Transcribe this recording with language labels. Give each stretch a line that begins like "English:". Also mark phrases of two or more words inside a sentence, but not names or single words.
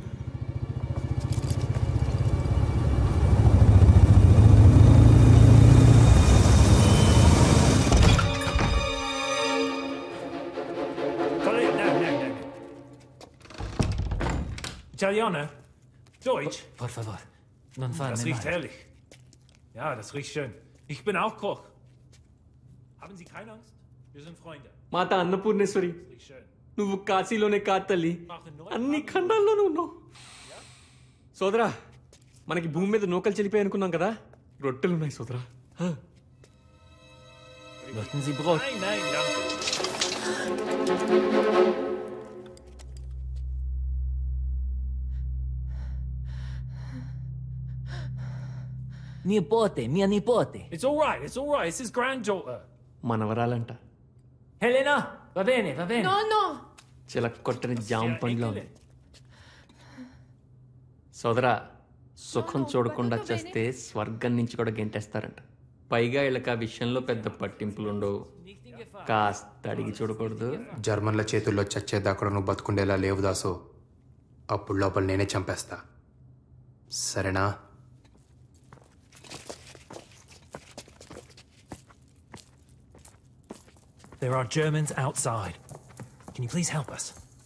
German: Kollege,
Italian: no. Italiano? Deutsch? Por favor, non farne
German: Das riecht
Italian: male.
German: herrlich. Ja, das riecht schön. Ich bin auch Koch. Haben Sie keine Angst? Wir sind Freunde.
Telugu: మాత అన్నపూర్ణేశ్వరి
German: Riecht schön.
Telugu: నువ్వు కాశీలోనే కాదు తల్లి అన్ని ఖండాల్లోనూ ఉన్నావు సోదరా మనకి భూమి మీద నూకలు చెల్లిపోయి అనుకున్నాం కదా రొట్టెలు ఉన్నాయి సోదరా
German: Möchten Sie Brot? Nein, danke.
Italian: Nipote, mia nipote.
English: It's all right. It's his granddaughter.
Telugu: మనవరాలంట
Italian: Helena, va bene, va bene. No.
Telugu: చిలక్కొట్టని జామ పండ్లో ఉంది సోదరా సుఖం చూడకుండా చేస్తే స్వర్గం నుంచి కూడా గెంటేస్తారంట పైగా వీళ్ళకి ఆ విషయంలో పెద్ద పట్టింపులుండవు కాస్త అడిగి చూడకూడదు జర్మన్ల చేతుల్లో చచ్చేదాకా నువ్వు బతుకుండేలా లేవు దాసు అప్పుడు లోపల నేనే చంపేస్తా సరేనా
English: There are Germans outside. Can you please help us?